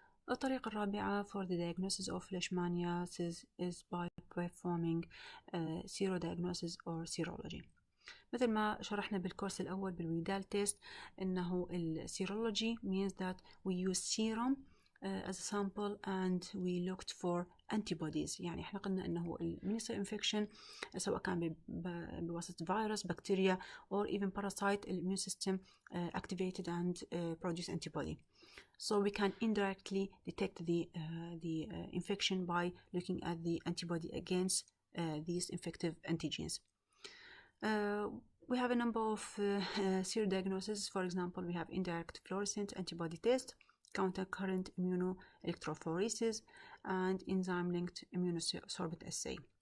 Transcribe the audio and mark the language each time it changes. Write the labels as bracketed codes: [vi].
[ar] الطريقة الرابعة [en] for the diagnosis of leishmaniasis is by performing serodiagnosis or serology. [ar] مثل ما شرحنا بالكورس الأول بالويدال تيست إنه السيرولوجي [en] means that we use serum as a sample and we looked for antibodies. [ar] يعني احنا قلنا انه المينيسال انفكشن سواء كان بواسطة فيروس بكتيريا [en] or even parasite, the immune system activated and produce antibody. So we can indirectly detect the infection by looking at the antibody against these infective antigens. We have a number of serodiagnoses. For example, we have indirect fluorescent antibody test, counter-current immunoelectrophoresis, and enzyme-linked immunosorbent assay.